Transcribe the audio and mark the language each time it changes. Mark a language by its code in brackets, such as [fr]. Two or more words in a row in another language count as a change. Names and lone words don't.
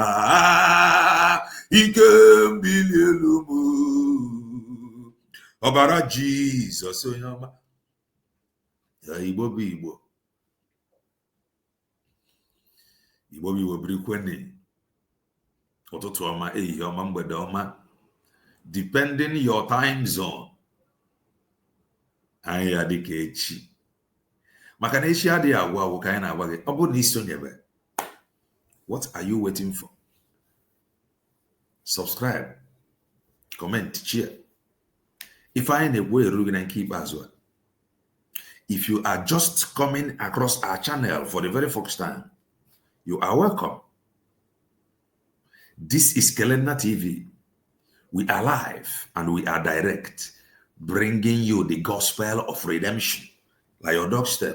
[ig] Ike mbili elu m. Ọbara Jizọs onye ọma. Igbo bụ Igbo. Igbo bụ Igbo birikweni. Ụtụtụ ọma, ehihie ọma, mgbede ọma. [en] Depending your time zone. [ig] Anyị ya dịka echi. Maka na echi adịghị agwụ agwụ ka anyị na-agwa gị. Ọ bụrụ na isonyebe, [en] what are you waiting for? Subscribe, comment, share. [ig] If I na-egwu eru gị na nke ikpeazụ a. [en] If you are just coming across our channel for the very first time, you are welcome. This is Kelena TV. We are live and we are direct, bringing you the gospel of redemption by your doorstep.